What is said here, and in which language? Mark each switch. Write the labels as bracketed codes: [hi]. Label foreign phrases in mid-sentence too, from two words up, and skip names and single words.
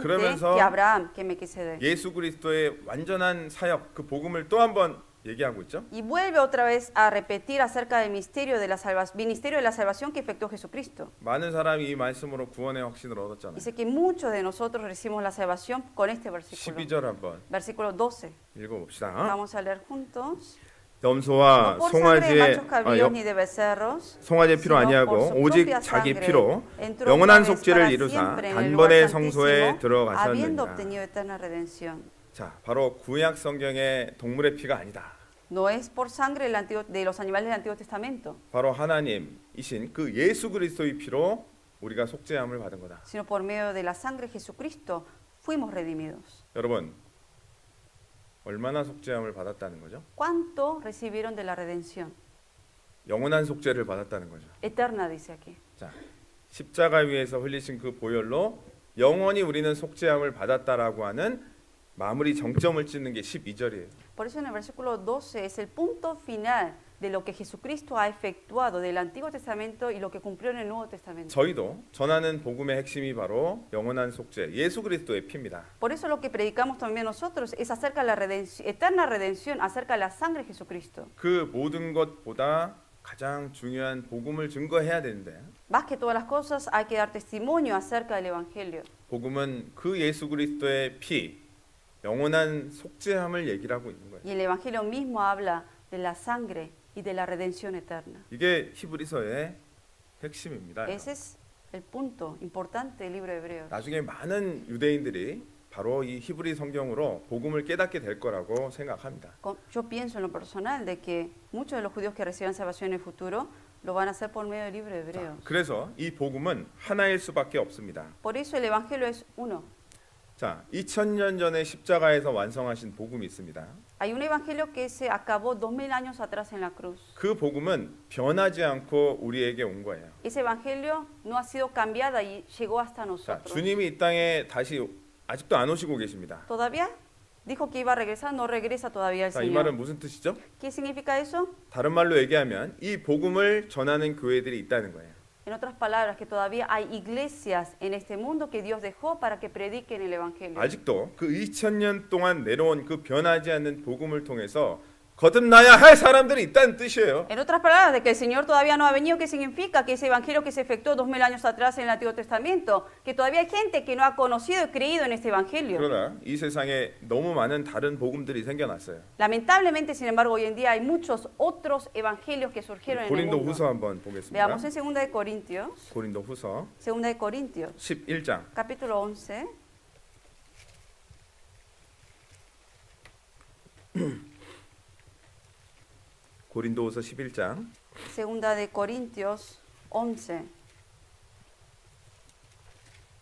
[ko] 그러면서 [es] que Abraham, que Melquisedec. [ko] 예수 그리스도의 완전한 사역, 그 복음을 또 한번 얘기하고 있죠. [es] Y vuelve otra vez a repetir acerca del ministerio de la salvación que efectuó Jesucristo. [ko] 많은 사람이 이 말씀으로 구원의 확신을 얻었잖아요. [es] Dice que muchos de nosotros recibimos la salvación con este versículo. [ko] 12절 한번 [es] Versículo 12. [ko] 읽어봅시다. [es] Vamos a leer juntos. [ko] 염소와 [es] No por sangre de [ko] 송아지의 [es] machos cabríos ni de becerros, [ko] 송아지의 피로 [es] sino [ko] 아니하고 [es] por su [ko] 오직 [es] propia [ko] 자기 [es] sangre, [ko] 피로 [es] entró [ko] 영원한 [es] una vez [ko] 속죄를 [es] para [ko] 이루사 [es] siempre en el [ko] 단번에 [es] lugar [ko] 성소에 [es] santísimo, habiendo [ko] 들어가셨느니라. [es] obtenido eterna redención. [ko] 자, 바로 구약 성경의 동물의 피가 아니다. [es] No es por sangre de los animales del Antiguo Testamento, [ko] 바로 하나님이신 그 예수 그리스도의 피로 우리가 속죄함을 받은 거다. [es] sino por medio de la sangre de Jesucristo fuimos redimidos. [ko] 여러분, 얼마나 속죄함을 받았다는 거죠? [es] ¿Cuánto recibieron de la redención? [ko] 영원한 속죄를 받았다는 거죠. [es] Eterna dice aquí. [ko] 자, 십자가 위에서 흘리신 그 보혈로 영원히 우리는 속죄함을 받았다라고 하는 마무리 정점을 찍는 게 12절이에요. [es] Por eso en el versículo 12 es el punto final de lo que Jesucristo ha efectuado del Antiguo Testamento y lo que cumplió en el Nuevo Testamento. [ko] 저희도 전하는 복음의 핵심이 바로 영원한 속죄, 예수 그리스도의 피입니다. [es] Por eso lo que predicamos también nosotros es acerca de la eterna redención, acerca de la sangre de Jesucristo. [ko] 그 모든 것보다 가장 중요한 복음을 증거해야 되는데 [es] Más que todas las cosas hay que dar testimonio acerca del Evangelio. [ko] 복음은 그 예수 그리스도의 피, 영원한 속죄함을 얘기를 하고 있는 거예요. [es] Y el Evangelio mismo habla de la sangre y de la redención eterna. [ko] 이게 히브리서의 핵심입니다. [es] Ese es el punto importante del libro de Hebreos. [ko] 나중에 많은 유대인들이 바로 이 히브리 성경으로 복음을 깨닫게 될 거라고 생각합니다. [es] Yo pienso en lo personal de que muchos de los judíos que reciban salvación en el futuro lo van a hacer por medio del libro de [ko] 자, [es] Hebreos. [ko] 그래서 이 복음은 하나일 수밖에 없습니다. [es] Por eso el Evangelio es uno. [ko] 자, 2000년 전에 십자가에서 완성하신 복음이 있습니다. [es] Hay un Evangelio que se acabó 2000 años atrás en la cruz. [ko] 그 복음은 변하지 않고 우리에게 온 거예요. [es] Ese Evangelio no ha sido cambiada y llegó hasta [ko] 자, [es] nosotros. [ko] 주님이 이 땅에 다시 아직도 안 오시고 계십니다. [es] Todavía dijo que iba a regresar, no regresa todavía el [ko] 자, 이 말은 [es] Señor. [ko] 무슨 뜻이죠? [es] ¿Qué significa eso? [ko] 다른 말로 얘기하면 이 복음을 전하는 교회들이 있다는 거예요. [es] En otras palabras, que todavía hay iglesias en este mundo que Dios dejó para que prediquen el Evangelio. [ko] 아직도 그 2000년 동안 내려온 그 변하지 않는 복음을 통해서 거듭나야 할 사람들이 있다는 뜻이에요. [es] En otras palabras, de que el Señor todavía no ha venido, ¿qué significa? Que ese evangelio que se efectuó 2000 años atrás en el Antiguo Testamento, que todavía hay gente que no ha conocido y creído en este evangelio. [ko] 그러나 이 세상에 너무 많은 다른 복음들이 생겨났어요. [es] Lamentablemente, sin embargo, hoy en día hay muchos otros evangelios que surgieron en el [ko] 고린도 [es] mundo. [ko] 후서 한번 보겠습니다. [es] Veamos en 2 de Corintios, [ko] 고린도 후서 [es] 2 de Corintios, [ko] 11장 [es] capítulo 11. [ko] 고린도후서 11장 [es] 2 de Corintios 11.